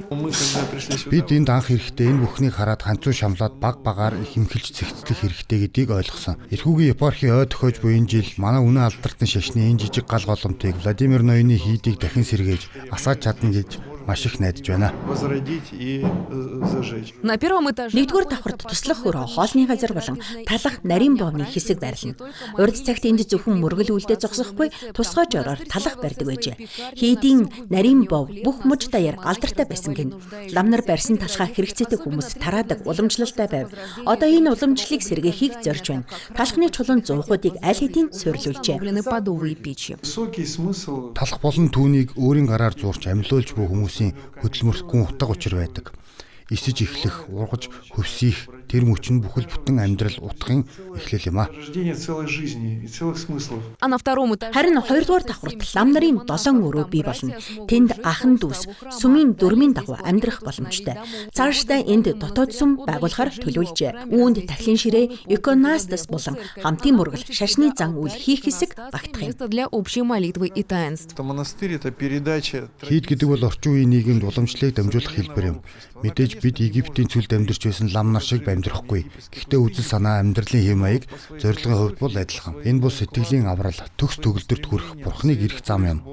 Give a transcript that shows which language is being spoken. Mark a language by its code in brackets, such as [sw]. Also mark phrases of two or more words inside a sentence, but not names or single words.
[mn] Бид энд анх ирэхдээ энэ бүхнийг хараад ганцуу шамлаад баг багаар хэмхэлж цэгцлэх хэрэгтэй гэдгийг ойлгосон. Эрхүүгийн епархи ой төхөж буй энэ жил манай үнэн алдартны шашны энэ жижиг гал голомтыг Владимир Ноёны хийдийг дахин сэргээж асааж чадна гэж маш их найдаж байна. [ru] На первом этаже [mn] Нэгдүгээр давхарт туслах хөр хоолны газар болон талах нарийн боомны хэсэг байрлана. Урд цагт энд зөвхөн мөргөл үлдээ зогсохгүй тусгай жороор талах барьдаг байжээ. Хийдийн нарийн боов бүх муж даяар алдартай байсан гин. Лам нар барьсан талхаа хэрэгцээтэй хүмүүс тараадаг уламжлалтай байв. Одоо энэ уламжлалыг сэргээхийг зорж байна. Талхны чулуун зуухуудыг аль хэдийн суйрлуулжээ. [ru] подовые печи. [mn] Талах болон түүнийг өөрийн гараар зуурч амьлуулж буй хүмүүсийн хөдөлмөрлөхгүй утга учир байдаг. Исэж эхлэх, ургаж, хөвсөх тэр мөчн бүхэл бүтэн амьдрал утгын эхлэл юм а. [ru] А на втором этаже [mn] Харин 2 дугаар давхарт лам нарын 7 өрөө бий болно. Тэнд ахан дүүс сүмийн дөрмийн дагуу амьдрах боломжтой. Цаашдаа энд дотоод сүм байгуулахаар төлөвлөжээ. Үүнд тахлын ширээ, иконостас болон хамтын мөргөл, шашны зан үйл хийх хэсэг багтах юм. [ru] место для общей молитвы и таинств. [mn] Хийд гэдэг бол орчин үеийн нийгэмд уламжлалыг дамжуулах хэлбэр юм. Мэдээж бид Египтийн цүлд амьдарч байсан лам нар шиг амьдрахгүй. Гэхдээ үзэл санаа, амьдралын хэм маяг зорилгын хувьд бол адилхан. Энэ бол сэтгэлийн аврал, төгс төгөлдөрт хүрэх бурхныг ирэх зам юм.